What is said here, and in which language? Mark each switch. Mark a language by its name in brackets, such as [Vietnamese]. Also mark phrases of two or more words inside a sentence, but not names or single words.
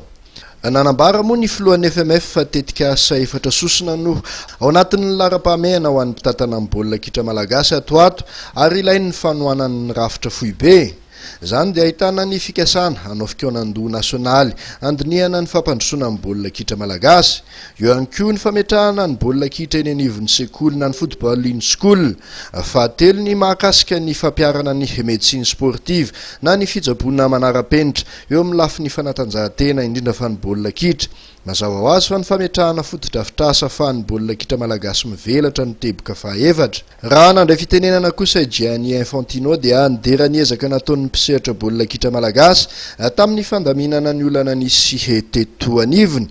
[Malagasy] Nanambara moa ny filohan'ny FMF fa tetika asa efatra sosina no ao anatin'ny lara-pahamehana ho an'ny mpitantana amin'ny baolina kitra malagasy atoato ary ilainy ny fanohanan'ny rafitra foibe. Zany dia ahitana ny fikasana hanao fikonan-doha nasionaly andinihana ny fampandrosoana amin'ny baolina kitra malagasy. Eo ihany koa ny fametrahana ny baolina kitra eny anivon'ny sekoly na ny [English] football in school. [Malagasy] Fahatelo ny mahakasika ny fampiarana ny [French] médecine sportive [Malagasy] na ny fitsaboana manara-penitra eo amin'ny lafiny fanatanjahantena indrindra fa ny baolina kitra. Mazava ho azy fa ny fametrahana fotodrafitrasa ahafahan'ny baolina kitra malagasy mivelatra no teboka fahaefatra. Raha nandray fitenenana kosa Gianni Infantino dia nidera ny ezaka nataon'ny mpisehatra baolina kitra malagasy tamin'ny fandaminana ny olana nisy teto anivony.